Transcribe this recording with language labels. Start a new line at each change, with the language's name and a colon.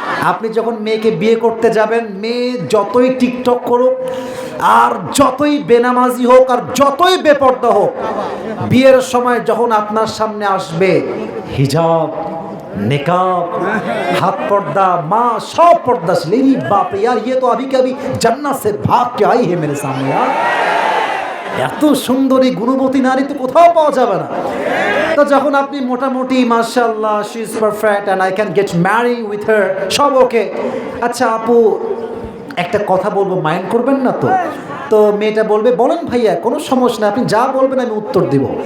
Bangla: আপনি যখন মেয়েকে বিয়ে করতে যাবেন, মেয়ে যতই টিকটক করুক আর যতই বেনামাজি হোক আর যতই বেপর্দা হোক, বিয়ের সময় যখন আপনার সামনে আসবে হিজাব,
Hindi: निकाब, हाथ पर्दा, माँ सब पर्दा से। लेरी बाप रे यार, ये तो अभी के अभी जन्नत से भाग के आई है मेरे सामने यार।
Bangla: এত সুন্দরী গুণবতী নারী তো কোথাও পাওয়া যাবে না। তো যখন আপনি মোটামুটি মাশাআল্লাহ
English: she is perfect and I can get marry with her,
Bangla: সব ওকে। আচ্ছা আপু একটা কথা বলবো, মাইন্ড করবেন না তো? তো মেয়েটা বলবে বলেন ভাইয়া, কোনো সমস্যা না, আপনি যা বলবেন আমি উত্তর দিব।